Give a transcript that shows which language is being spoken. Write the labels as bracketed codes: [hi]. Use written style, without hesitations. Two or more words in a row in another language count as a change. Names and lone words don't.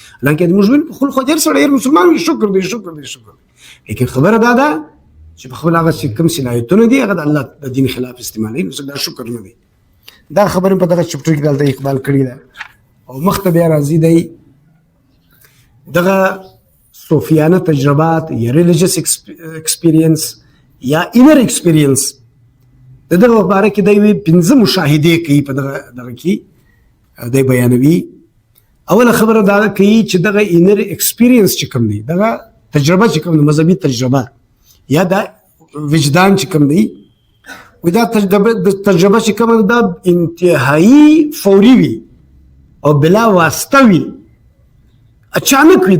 [ps] حالانکه موږ وینو په خپل خو ډېر سړی مسلمان وي شکر دی شکر دی شکر دی، لیکن خبره دا ده چې په خپل هغه چې کوم صلاحیتونه دي هغه د الله د دین خلاف استعمالوي، نو دا شکر نه دی. دا خبره په دغه چپټر کې دلته اقبال کړې ده او مخته بیا راځي دی دغه صوفیانه تجربات یا [en] religious experience [ps] یا [en] inner experience [ps] د دغه باره کې دی 15 مشاهدې کوي په دغه کې دی بیانوي. اوله خبره دا کوي چې دغه [en] inner experience [ps] چې کوم دی دغه تجربه چې کوم دی مذهبي تجربه یا دا وجدان چې کوم دی و دا تجربه چې کوم دا انتهایی فوري وي او بلا واسطه وي، اچانک وي.